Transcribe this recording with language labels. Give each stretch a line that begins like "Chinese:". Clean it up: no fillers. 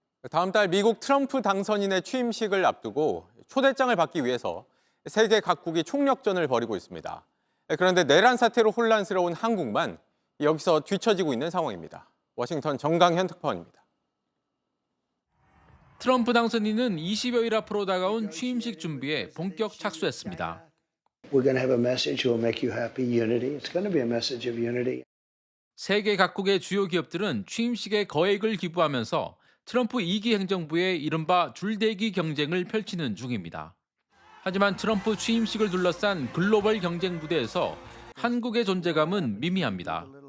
Korean: 다음 달 미국 트럼프 당선인의 취임식을 앞두고 초대장을 받기 위해서 세계 각국이 총력전을 벌이고 있습니다. 그런데 내란 사태로 혼란스러운 한국만 여기서 뒤처지고 있는 상황입니다. 워싱턴 정강현 특파원입니다. 트럼프 당선인은 20여일 앞으로 다가온 취임식 준비에 본격 착수했습니다.
English: We're going to have a message that will make you happy, unity. It's going to be a message of unity.
Korean: 세계 각국의 주요 기업들은 취임식에 거액을 기부하면서 트럼프 2기 행정부의 이른바 줄대기 경쟁을 펼치는 중입니다. 하지만 트럼프 취임식을 둘러싼 글로벌 경쟁 무대에서 한국의 존재감은 미미합니다.